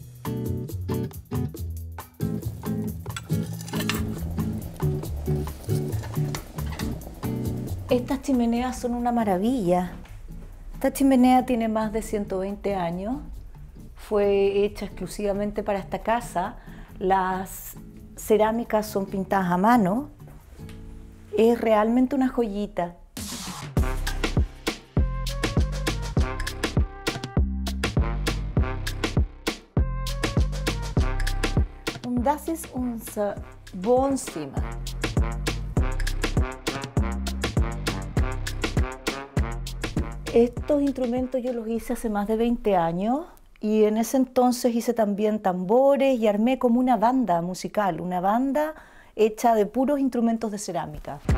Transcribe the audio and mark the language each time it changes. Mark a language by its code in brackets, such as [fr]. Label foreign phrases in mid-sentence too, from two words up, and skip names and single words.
[es] Estas chimeneas son una maravilla. Esta chimenea tiene más de 120 años. Fue hecha exclusivamente para esta casa. Las cerámicas son pintadas a mano. Es realmente una joyita. [de] Das ist unser Wohnzimmer. [es] Estos instrumentos yo los hice hace más de 20 años. Y en ese entonces hice también tambores y armé como una banda musical, una banda hecha de puros instrumentos de cerámica.